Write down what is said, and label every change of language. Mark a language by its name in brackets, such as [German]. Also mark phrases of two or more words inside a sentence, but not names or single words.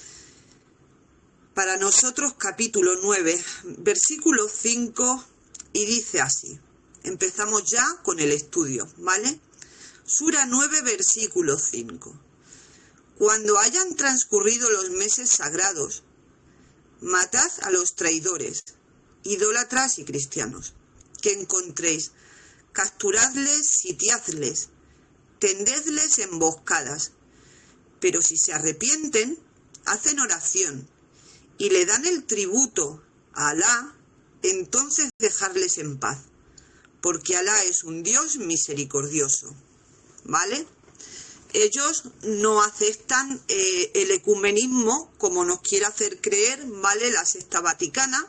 [Spanish] Para nosotros capítulo 9, versículo 5, y dice así. Empezamos ya con el estudio, ¿vale? Sura 9, versículo 5. Cuando hayan transcurrido los meses sagrados, matad a los traidores, idólatras y cristianos, que encontréis, capturadles, sitiadles, tendedles emboscadas, pero si se arrepienten, hacen oración, y le dan el tributo a Alá, entonces dejarles en paz, porque Alá es un Dios misericordioso, ¿vale? Ellos no aceptan el ecumenismo como nos quiere hacer creer, ¿vale?, la secta vaticana.